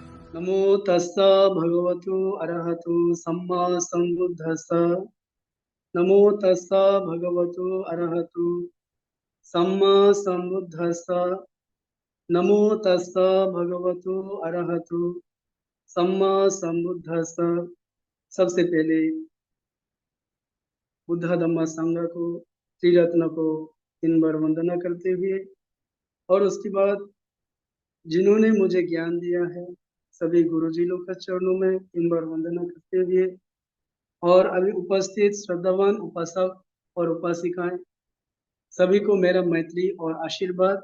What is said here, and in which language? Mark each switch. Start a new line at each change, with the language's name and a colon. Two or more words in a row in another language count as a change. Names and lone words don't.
Pali: नमो तस्स भगवतो अरहतो सम्मा सम्बुद्धस्स। नमो तस्स भगवतो अरहतो सम्मा सम्बुद्धस्स। नमो तस्स भगवतो अरहतो सम्मा सम्बुद्धस्स।
Hindi: सबसे पहले बुद्ध धम्म संघ को, त्रिरत्न को 3 बार वंदना करते हुए, और उसके बाद जिन्होंने मुझे ज्ञान दिया है सभी गुरुजी लोग का चरणों में 3 बार वंदना करते हुए, और अभी उपस्थित श्रद्धावान उपासक और उपासिकाएं सभी को मेरा मैत्री और आशीर्वाद।